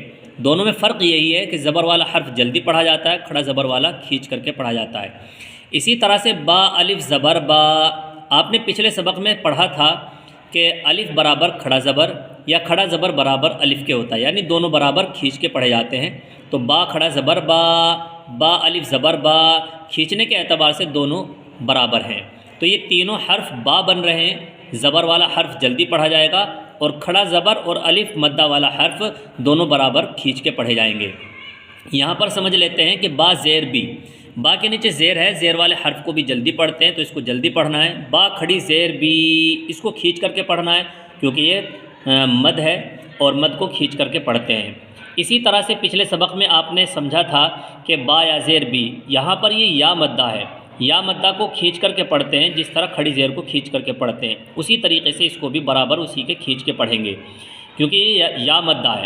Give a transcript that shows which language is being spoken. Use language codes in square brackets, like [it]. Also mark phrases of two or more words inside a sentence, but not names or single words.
[ur] دونوں میں فرق یہی ہے کہ زبر والا حرف جلدی پڑھا جاتا ہے، کھڑا زبر والا کھینچ کر کے پڑھا جاتا ہے۔ اسی طرح سے با الف زبر با، آپ نے پچھلے سبق میں پڑھا تھا کہ الف برابر کھڑا زبر یا کھڑا زبر برابر الف کے ہوتا ہے، یعنی دونوں برابر کھینچ کے پڑھے جاتے ہیں۔ تو با کھڑا زبر با، با الف زبر با، کھینچنے کے اعتبار سے دونوں برابر ہیں۔ تو یہ تینوں حرف با بن رہے ہیں، زبر والا حرف جلدی پڑھا جائے گا اور کھڑا زبر اور الف مدہ والا حرف دونوں برابر کھینچ کے پڑھے جائیں گے۔ یہاں پر سمجھ لیتے ہیں کہ با زیر بی، با کے نیچے زیر ہے، زیر والے حرف کو بھی جلدی پڑھتے ہیں تو اس کو جلدی پڑھنا ہے۔ با کھڑی زیر بی، اس کو کھینچ کر کے پڑھنا ہے کیونکہ یہ مد ہے اور مد کو کھینچ کر کے پڑھتے ہیں۔ اسی طرح سے پچھلے سبق میں آپ نے سمجھا تھا کہ با یا زیر بی، یہاں پر یہ یا مدہ ہے، یا مدہ کو کھینچ کر کے پڑھتے ہیں جس طرح کھڑی زیر کو کھینچ کر کے پڑھتے ہیں، اسی طریقے سے اس کو بھی برابر اسی کے کھینچ کے پڑھیں گے کیونکہ یہ یا مدہ ہے۔